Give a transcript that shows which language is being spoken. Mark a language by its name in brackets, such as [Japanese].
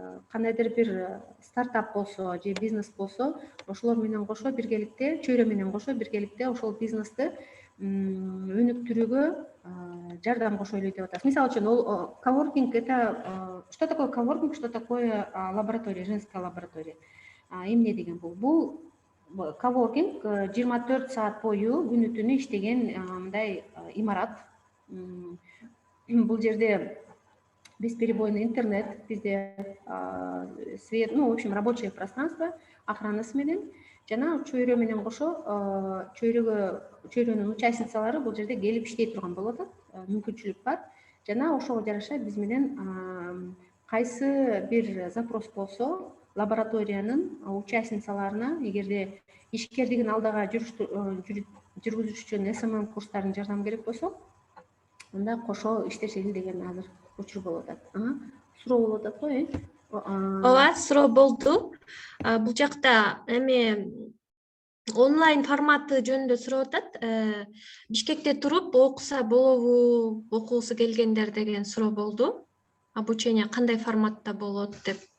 [Kyrgyz] Кандайдыр бир стартап болсо же бизнес болсо, ошолор менен кошо биргеликте, чөйрө менен кошо биргеликте ошол бизнести өнүктүрүүгө жардам кошойлу деп атабыз. Мисалы үчүн, [Russian] коворкинг — это что такое коворкинг, что такое лаборатория, женская лаборатория. [Kyrgyz] Эмне деген бул? Коворкинг 24 саат бою күнү түнү иштеген мындай имарат. Бул жерде [Russian] бесперебойный интернет, [Kyrgyz] бизде свет, [Russian] в общем, рабочее пространство [Kyrgyz] охранасы менен жана чөйрө менен кошо чөйрөнүн участницалары бул жерде келип иштей турган болуп атат. Мүмкүнчүлүк бар. Жана ошого жараша биз менен кайсы бир запрос болсо, лабораториянын участницаларына, эгерде ишкердигин алдыга жүргүзүш үчүн СММ курстарынын жардамы керек болсо, анда кошо иштешели деген азыр учур болуп атат. Суроо болуп атат го, Ооба, суроо болду. Бул жакта эми онлайн форматы жөнүндө сурап атат. Бишкекте туруп окуса болобу, окугусу келгендер деген суроо болду. Обучение кандай форматта болот деп.